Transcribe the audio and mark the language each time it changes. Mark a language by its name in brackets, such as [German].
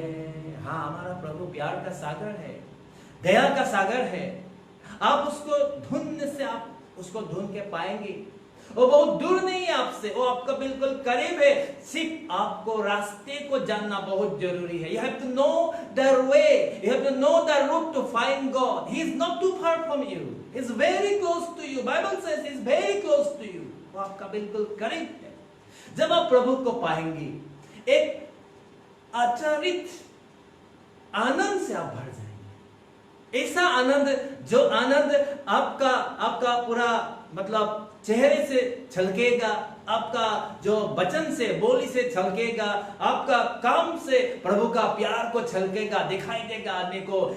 [Hindi] हाँ, हमारा प्रभु प्यार का सागर है, दया का सागर है। आप उसको ढूंढने से आप उसको ढूंढ के पाएंगे। वो बहुत दूर नहीं है आपसे, वो आपका बिल्कुल करीब है। सिर्फ आपको रास्ते को जानना बहुत जरूरी है। [English] You have to know the way. You have to know the route to find God. He is not too far from you. He is very close to you. Bible says he is very close to you. [Hindi] वो आपका बिल्कुल करीब है। जब आप प्रभु को पाएंगे, एक अचारित आनंद से आप भर जाएंगे। ऐसा आनंद, जो आनंद आपका पूरा मतलब चेहरे से छलकेगा, आपका जो वचन से, बोली से छलकेगा, आपका काम से प्रभु का प्यार को छलकेगा, दिखाई देगा आदमी को।